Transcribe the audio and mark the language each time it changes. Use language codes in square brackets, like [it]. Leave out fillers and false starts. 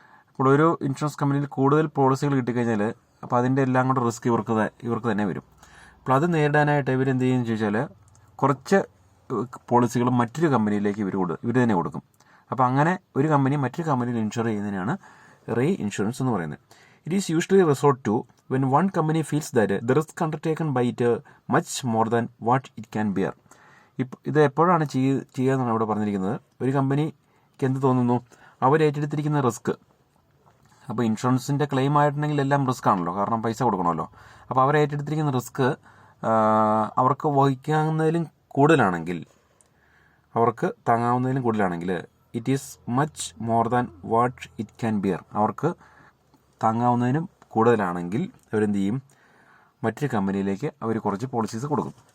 [ml] അപ്പോൾ ഒരു ഇൻഷുറൻസ് കമ്പനിയിൽ കൂടുതൽ പോളിസികൾ കിട്ടിക്കഴിഞ്ഞാൽ അപ്പോൾ അതിൻ്റെ എല്ലാം കൂടെ റിസ്ക് ഇവർക്ക് തന്നെ വരും. അപ്പോൾ അത് നേരിടാനായിട്ട് ഇവരെന്ത് ചെയ്യുമെന്ന് ചോദിച്ചാൽ കുറച്ച് പോളിസികൾ മറ്റൊരു കമ്പനിയിലേക്ക് ഇവർ തന്നെ കൊടുക്കും. അപ്പോൾ അങ്ങനെ ഒരു കമ്പനി മറ്റൊരു കമ്പനിയിൽ ഇൻഷുർ ചെയ്യുന്നതിനാണ് റീ ഇൻഷുറൻസ് എന്ന് പറയുന്നത്. [en] It is usually resort to when one company feels that the risk undertaken by it much more than what it can bear. [ml] ഇത് എപ്പോഴാണ് ചെയ്യുക എന്നാണ് ഇവിടെ പറഞ്ഞിരിക്കുന്നത്. ഒരു കമ്പനിക്ക് എന്ത് തോന്നുന്നു, അവർ ഏറ്റെടുത്തിരിക്കുന്ന റിസ്ക്, അപ്പോൾ ഇൻഷുറൻസിൻ്റെ ക്ലെയിം ആയിട്ടുണ്ടെങ്കിൽ എല്ലാം റിസ്ക് ആണല്ലോ, കാരണം പൈസ കൊടുക്കണമല്ലോ. അപ്പോൾ അവർ ഏറ്റെടുത്തിരിക്കുന്ന റിസ്ക് അവർക്ക് വഹിക്കാവുന്നതിലും കൂടുതലാണെങ്കിൽ, അവർക്ക് താങ്ങാവുന്നതിലും കൂടുതലാണെങ്കിൽ [en] it is much more than what it can bear, [ml] അവർക്ക് താങ്ങാവുന്നതിനും കൂടുതലാണെങ്കിൽ അവരെന്ത് ചെയ്യും, മറ്റൊരു കമ്പനിയിലേക്ക് അവർ കുറച്ച് പോളിസീസ് കൊടുക്കും.